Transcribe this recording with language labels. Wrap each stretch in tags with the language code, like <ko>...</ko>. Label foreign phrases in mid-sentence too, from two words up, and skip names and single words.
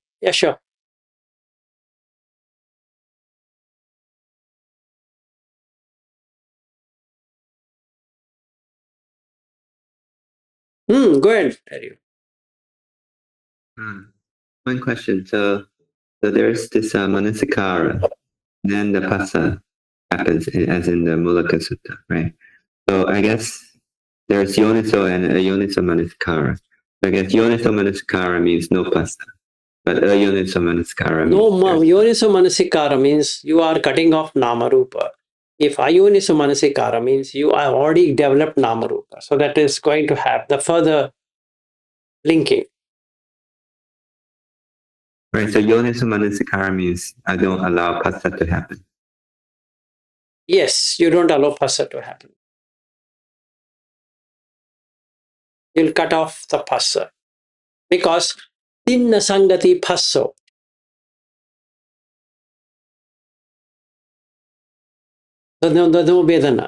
<en>Yeah, sure. Go ahead, Terry. One question. So there's this manasikara, then the passa happens, as in the Mulaka Sutta, right? So I guess there's yoniso and</en> <pi>ayoniso manasikara.</pi> <en>I guess</en> <pi>yoniso manasikara</pi> <en>means no passa, but</en> <pi>ayoniso manasikara</pi> <en>No, means</en> <pi>yoniso manasikara</pi> <en>means you are cutting off</en> <pi>nama rupa.</pi> <en>If</en> <pi>ayoniso manasikara</pi> <en>means you are already developed</en> <pi>nama rupa,</pi> <en>so that is going to have the further linking. right. So</en> <pi>yoniso manasikara</pi> <en>means I don't allow passa to happen. Yes, you don't allow passa to happen. You'll cut off the passa because</en> <pi>tinna sangati passo.</pi> <en>There's no vedana.</en>